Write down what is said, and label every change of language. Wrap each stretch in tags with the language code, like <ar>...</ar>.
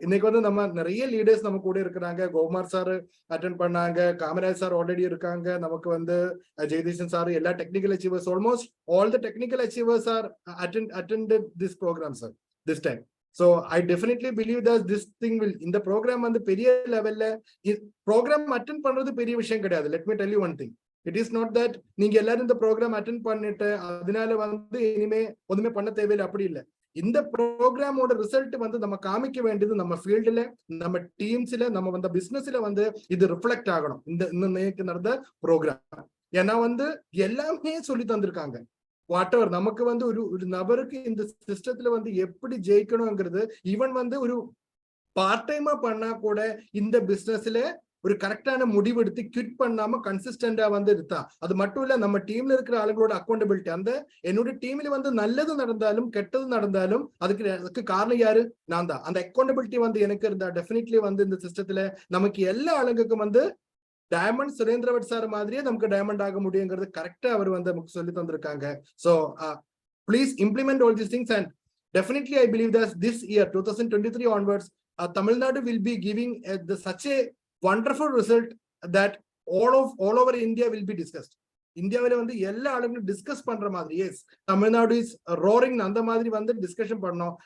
<ta>இன்னைக்கு வந்து நம்ம நிறைய லீடர்ஸ் நம்ம கூட இருக்கிறாங்க. கோகுமார் சார் அட்டென்ட் பண்ணாங்க, காமராஜ் சார் ஆல்ரெடி இருக்காங்க, நமக்கு வந்து ஜெகதீஷன் சார், எல்லா technical achievers,</ta> <en>Almost all the technical achievers are attended this program, sir, this time. So I definitely believe that this thing will, in the program</en> <ta>வந்து பெரிய லெவல்ல ப்ரோக்ராம் அட்டென்ட் பண்றது பெரிய விஷயம் கிடையாது.</ta> <en>Let me tell you one thing. It is not that</en> <ta>நீங்க எல்லாரும் இந்த ப்ரோக்ராம் அட்டென்ட் பண்ணிட்டு அதனால வந்து இனிமே ஒண்ணுமே பண்ண தேவையில்லை, அப்படி இல்லை. இந்த ப்ரோக்ராமோட ரிசல்ட் வந்து நம்ம காமிக்க வேண்டியது நம்ம ஃபீல்டுல, நம்ம டீம்ஸ்ல, நம்ம வந்து பிசினஸ்ல வந்து இது ரிஃப்ளெக்ட் ஆகணும். இந்த நடந்த ப்ரோக்ராம் ஏன்னா வந்து எல்லாமே சொல்லி தந்திருக்காங்க. வாட் எவர் நமக்கு வந்து ஒரு நபருக்கு இந்த சிஸ்டத்துல வந்து எப்படி ஜெயிக்கணுங்கிறது, ஈவன் வந்து ஒரு பார்ட் டைமா பண்ணா கூட இந்த பிசினஸ்ல ஒரு கரெக்டான முடிவு எடுத்து குவிட் பண்ணாம கன்சிஸ்டண்டா வந்து இருந்தா, அது மட்டும் இல்ல நம்ம டீம்ல இருக்கிற ஆளுங்களோட அக்கௌண்டபிலிட்டி, அந்த என்னோட டீம்ல வந்து நல்லது நடந்தாலும் கெட்டது நடந்தாலும் அதுக்கு காரணம் யாரு? நான் தான். அந்த அக்கௌண்டபிலிட்டி வந்து எனக்கு இருந்தா டெஃபினெட்லி வந்து இந்த சிஸ்டத்துல நமக்கு எல்லா ஆளுங்களுக்கும் வந்து டைமண்ட் சுரேந்திர வட் சார் மாதிரியே நமக்கு டைமண்ட் ஆக முடியுங்கிறது கரெக்டா அவர் வந்து நமக்கு சொல்லி தந்திருக்காங்க.</ta> <en>So please implement all these things, and definitely I believe that this year 2023 onwards Tamil Nadu will be giving such a wonderful result that all over India will be discussed.</en> <ta>இந்தியாவில வந்து எல்லா ஆளுங்களும் discuss பண்ற மாதிரி,</ta> <en>S Tamil Nadu is roaring,</en> <ta>அந்த மாதிரி வந்து discussion பண்ணோம்.</ta>